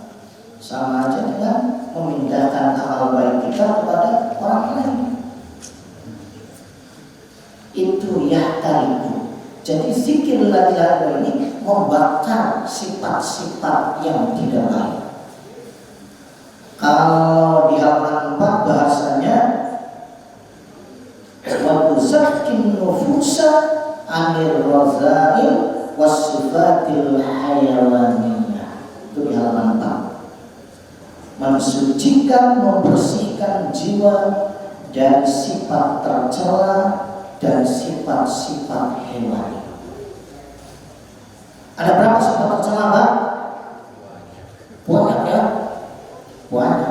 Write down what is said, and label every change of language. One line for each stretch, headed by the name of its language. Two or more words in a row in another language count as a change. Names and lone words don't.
Indonesian: Sama aja dengan memindahkan amal baik kita kepada orang lain. Itu yahtariku. Jadi zikir
Arabic: لا إله إلا الله
Indonesian: ini membakar sifat-sifat yang tidak baik. Kalau di halaman 4 bahasanya
Arabic: وتزكي النفوس عن الرذائل والصفات الحيوانية.
Indonesian: Itu di halaman 4. Mensucikan, membersihkan jiwa dari sifat tercela dan sifat-sifat hewani. Ada berapa sifat tercela, Pak? Banyak ya? Banyak.